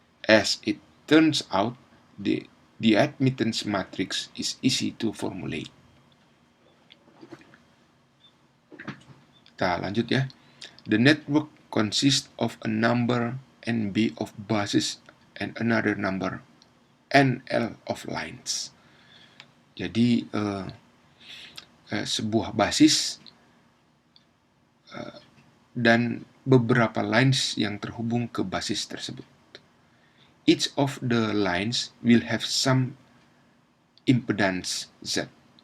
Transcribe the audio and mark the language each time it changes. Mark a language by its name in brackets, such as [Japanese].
[English] As it turns out, the admittance matrix is easy to formulate. [Indonesian] Kita lanjut ya. [English] The network consists of a number NB of buses and another number NL of lines. [Indonesian] Jadi sebuah basis dan beberapa lines yang terhubung ke basis tersebut. [English] Each of the lines will have some impedance Z.